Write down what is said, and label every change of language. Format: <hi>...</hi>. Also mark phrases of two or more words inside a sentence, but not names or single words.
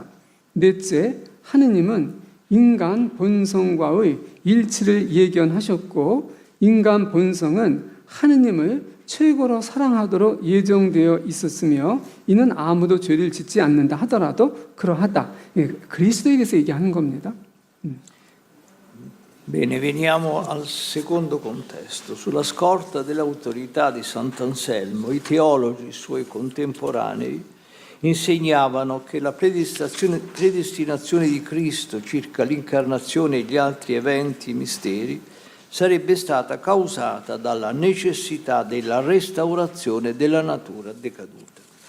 <ko>넷째, 하느님은 인간 본성과의 일치를 예견하셨고 인간 본성은 하느님을 최고로 사랑하도록 예정되어 있었으며 이는 아무도 죄를 짓지 않는다 하더라도 그러하다. 그리스도에 대해서 얘기하는 겁니다.</ko> <it>Bene, veniamo al secondo contesto. Sulla scorta dell'autorità di Sant'Anselmo, i teologi suoi contemporanei insegnavano che la predestinazione di Cristo circa l'incarnazione e gli altri eventi e misteri sarebbe stata causata dalla necessità della restaurazione della natura decaduta.</it>